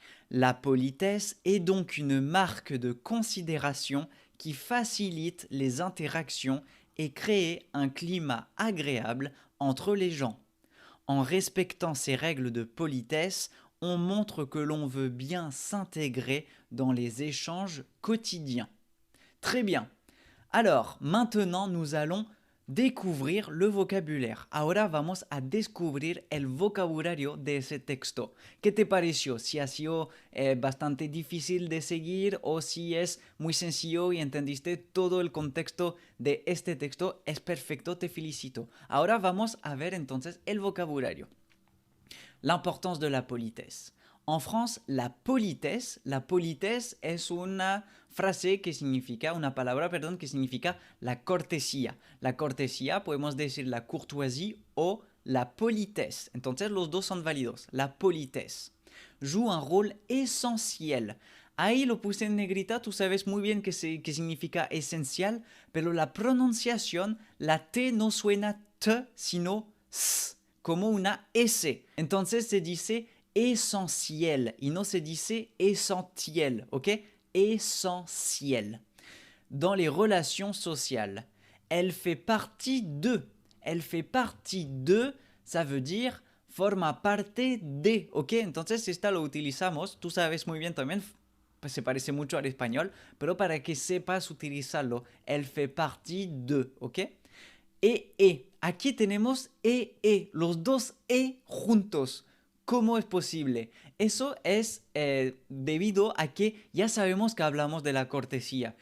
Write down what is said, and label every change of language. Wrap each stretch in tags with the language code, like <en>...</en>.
<fr>La politesse est donc une marque de considération qui facilite les interactions et crée un climat agréable entre les gens. En respectant ces règles de politesse, on montre que l'on veut bien s'intégrer dans les échanges quotidiens. Très bien. Alors, maintenant, nous allons découvrir le vocabulaire.</fr> <es>Ahora vamos a descubrir el vocabulario de ese texto. ¿Qué te pareció? Si ha sido bastante difícil de seguir o si es muy sencillo y entendiste todo el contexto de este texto, es perfecto, te felicito. Ahora vamos a ver entonces el vocabulario.</es> <fr>L'importance de la politesse.</fr> <es>En France, la politesse es una frase que significa, una palabra, perdón, que significa la cortesía. La cortesía, podemos decir la courtoisie o la politesse. Entonces los dos son válidos.</es> <fr>La politesse joue un rôle essentiel.</fr> <es>Ahí lo puse en negrita, tú sabes muy bien que significa esencial, pero la pronunciación, la T no suena T, sino S, como una S. Entonces se dice essentiel y no se dice essentiel, ¿ok?</es> <fr>Essentiel. Dans les relations sociales, elle fait partie de. Elle fait partie de, ça veut dire</fr> <es>forma parte de,</es> <fr>¿ok?</fr> <es>Entonces esta lo utilizamos, tú sabes muy bien también, pues se parece mucho al español, pero para que sepas utilizarlo,</es> <fr>elle fait partie de,</fr> <es>¿ok? E. Aquí tenemos los dos juntos. ¿Cómo es posible? Eso es debido a que ya sabemos que hablamos de la cortesía.</es>